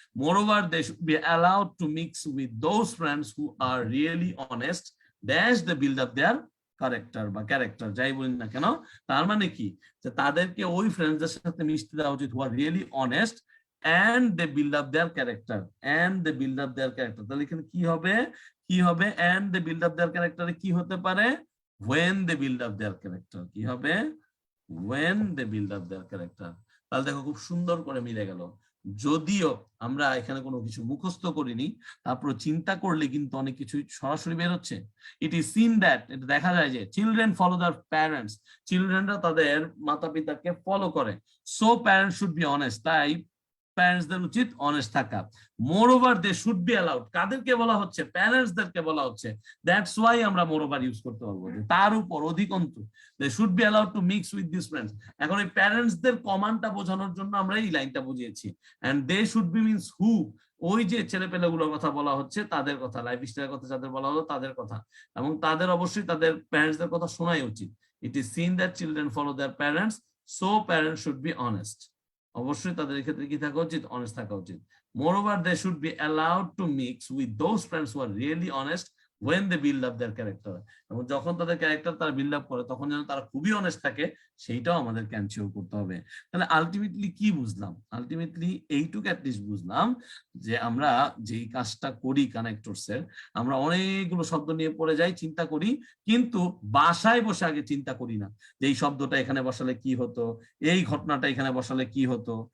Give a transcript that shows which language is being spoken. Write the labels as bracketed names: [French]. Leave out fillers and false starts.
[English] more over they should be allowed to mix with those friends who are really honest dash they build up their character বা character, [Bangla] যাই বলি না কেন। তার মানে কি, যে তাদেরকে ওই ফ্রেন্ডসদের সাথে মিশতে দেওয়া উচিত [English] Who are really honest and they build up their character, and they build up their character। [Bangla] তাহলে এখানে কি হবে, কি হবে, [English] and they build up their character কি হতে পারে, when they build up their character, কি হবে, when they build up their character। [Bangla] তাহলে দেখো খুব সুন্দর করে মিলে গেল, যদিও আমরা এখানে কোনো কিছু মুখস্থ করিনি, তারপর চিন্তা করলে কিন্তু অনেক কিছু সরাসরি বের হচ্ছে। [English] it is seen that, [Bangla] এটা দেখা যায় যে [English] children follow their parents, [Bangla] চিলড্রেনরা তাদের মাতা পিতাকে ফলো করে। [English] so parents should be honest, [Bangla] তাই প্যারেন্টসদের উচিত অনেস্ট থাকা। [English] more over they should be allowed, [Bangla] কাদেরকে বলা হচ্ছে, প্যারেন্টসদেরকে বলা হচ্ছে। দ্যাটস ওয়াই আমরা মোর ওভার ইউজ করতে পারবো, যে তার উপর অধিকন্তু, [English] They should be allowed to mix with this friends. [Bangla] এখন এই প্যারেন্টসদের কমান্ডটা বোঝানোর জন্য আমরা এই লাইনটা বুঝিয়েছি। [English] and they should be means who, [Bangla] ওই যে ছেলেপেলেগুলোর কথা বলা হচ্ছে তাদের কথা, লাইফ স্টাইলের কথা যাদের বলা হলো তাদের কথা, এবং তাদের অবশ্যই তাদের প্যারেন্টসদের কথা শোনাই উচিত। [English] it is seen that children follow their parents, so parents should be honest, [Bangla] অবশ্যই তাদের ক্ষেত্রে কি থাকা উচিত, অনেস্ট থাকা উচিত। [English] Moreover, they should be allowed to mix with those friends who are really honest when they build up their character, [Bangla] এবং যখন তাদের ক্যারেক্টার তারা বিল্ড আপ করে তখন যেন তারা খুবই অনেস্ট থাকে, সেইটাও আমাদেরকে এনশিওর করতে হবে। তাহলে আলটিমেটলি কি বুঝলাম, আলটিমেটলি এইটুকু অ্যাটলিস্ট বুঝলাম যে আমরা যেই কাজটা করি কানেক্টরসের, আমরা অনেকগুলো শব্দ নিয়ে পড়ে যাই, চিন্তা করি, কিন্তু বাসায় বসে আগে চিন্তা করি না যে এই শব্দটা এখানে বসালে কি হতো, এই ঘটনাটা এখানে বসালে কি হতো।